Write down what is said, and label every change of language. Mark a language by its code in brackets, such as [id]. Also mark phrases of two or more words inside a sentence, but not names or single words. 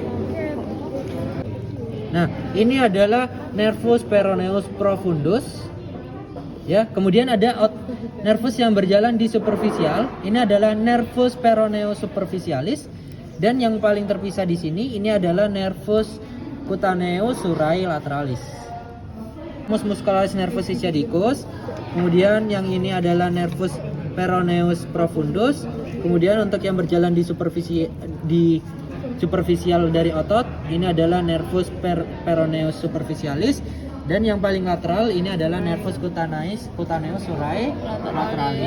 [id] Nah, ini adalah nervus peroneus profundus. Ya, kemudian ada nervus yang berjalan di superficial. Ini adalah nervus peroneus superficialis, dan yang paling terpisah di sini ini adalah nervus cutaneus surae lateralis. Muscularis nervus ischiadicus. Kemudian yang ini adalah nervus peroneus profundus. Kemudian untuk yang berjalan di superficial dari otot, ini adalah nervus peroneus superficialis, dan yang paling lateral ini adalah nervus cutaneus surae lateralis.